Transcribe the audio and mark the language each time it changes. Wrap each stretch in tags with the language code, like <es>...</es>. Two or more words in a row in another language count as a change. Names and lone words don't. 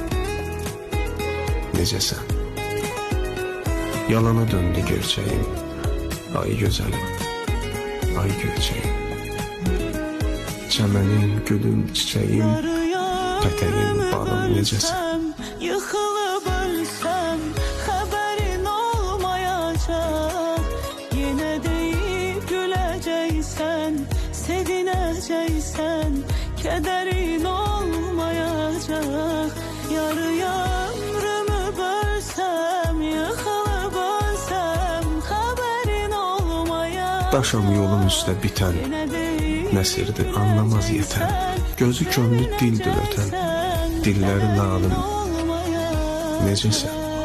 <az>Necəsən? Yalana döndü gerçəyim. Ay gözəlim, ay gerçəyim. Çəmənim, gülüm, çiçəyim, pətəyim, balım, necəsən?</az> <tr>Yıkılıp ölsem haberin olmayacak. Yine deyip güleceksen, sevineceksen, kederin olmayacak. Yarıya ömrümü bölsem, yıkılıp ölsem haberin olmayacak.</tr> <az>Daşam yolun üstə bitən, nəsirdir anlamaz yetən. Gözü könlü dildir ötən, dilləri lalım. Necəsən?</az>